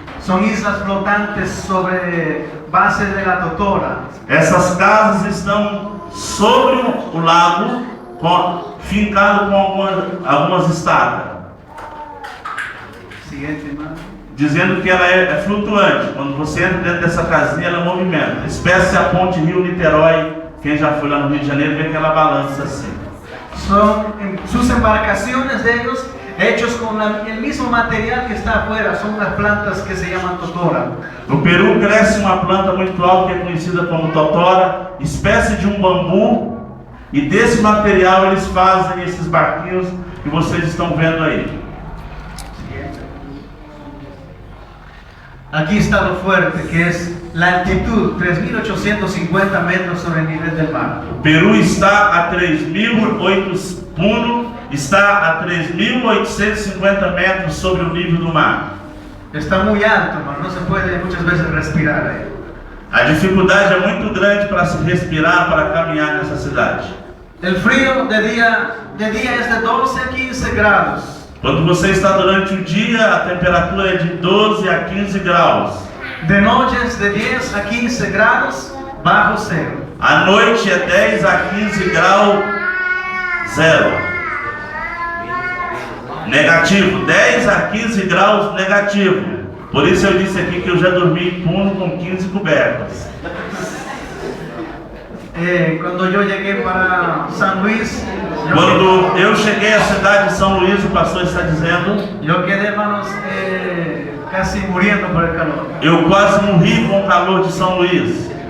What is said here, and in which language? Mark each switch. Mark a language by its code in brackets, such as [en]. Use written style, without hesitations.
[es] Son islas flotantes sobre base de la Totora. [pt] Essas casas estão sobre o lago, fincado com algumas estacas. [es] Siguiente, [pt] irmão. Dizendo que ela é flutuante. Quando você entra dentro dessa casinha, ela movimenta. Espécie a ponte Rio-Niterói. Quem já foi lá no Rio de Janeiro vê aquela balança assim. [es] Son sus embarcaciones de ellos hechos con el mismo material que está afuera. Son las plantas que se llaman totora. [pt] No Peru cresce uma planta muito alta que é conhecida como totora, espécie de um bambu. E desse material eles fazem esses barquinhos que vocês estão vendo aí. [es] Aquí está lo fuerte, que es la altitud, 3.850 metros sobre el nivel del mar. [pt] O Peru está a 3.800, Puno está a 3.850 metros sobre o nível do mar. [es] Está muy alto, hermano, no se puede muchas veces respirar ahí. [pt] A dificuldade é muito grande para se respirar, para caminhar nessa cidade. [es] El frío de día es de 12 a 15 grados. [pt] Quando você está durante o dia, a temperatura é de 12 a 15 graus. [es] De noche es de 10 a 15 grados bajo cero. [pt] À noite é 10 a 15 graus zero. Negativo, 10 a 15 graus negativo. Por isso eu disse aqui que eu já dormi em Puno com 15 cobertas. Quando eu cheguei para São Luís, quando eu cheguei à cidade de São Luís, o pastor está dizendo, eu [es] quedei, hermanos, casi muriendo por el calor. [pt] Eu quase morri com o calor de São Luís.